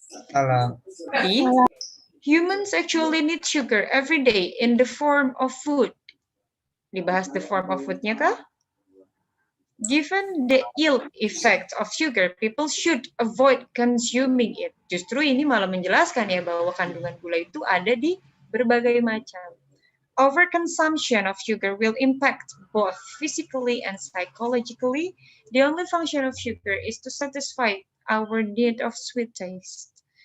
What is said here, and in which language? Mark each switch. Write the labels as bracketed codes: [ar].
[id] Salah. [en] B, humans actually need sugar every day in the form of food. [id] Dibahas [en] the form of food-nya kah? Given the ill effect of sugar, people should avoid consuming it. [id] Justru ini malah menjelaskan ya bahwa kandungan gula itu ada di berbagai macam. [en] Overconsumption of sugar will impact both physically and psychologically. The only function of sugar is to satisfy our need of sweet taste.